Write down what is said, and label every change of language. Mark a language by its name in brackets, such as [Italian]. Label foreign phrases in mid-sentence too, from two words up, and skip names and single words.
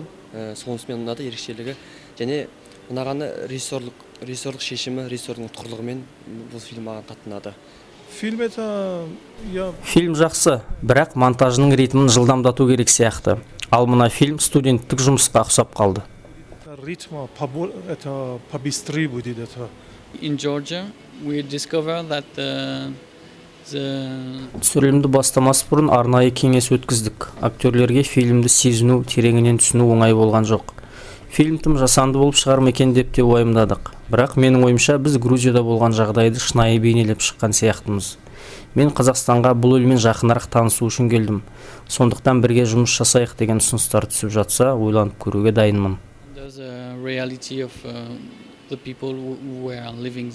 [Kazakh] Сонысымен ұнады ерекшелігі. Және ұнағаны режиссерлық шешімі, режиссердің ұтқырлығымен бұл фильм маған қатты ұнады. Фильм жақсы, бірақ монтажының ритмін жылдамдату керек сияқты. Ал мына фильм студенттік жұмысқа ұқсап қалды. [English] In Georgia, we discovered that [Kazakh] Түсірілімді бастамас бұрын арнайы кеңес өткіздік. Актерлерге фильмді сезіну, тереңінен түсіну оңай болған жоқ. Фильм тым жасанды болып шығар ма екен деп те уайымдадық. Бірақ менің ойымша біз Грузияда болған жағдайды шынайы бейнелеп шыққан сияқтымыз. Мен Қазақстанға бұл елмен жақынырақ танысу үшін келдім. Сондықтан бірге жұмыс жасайық деген ұсыныстар түсіп жатса, ойланып көруге дайынмын. [English] there's a reality of the people who were living there.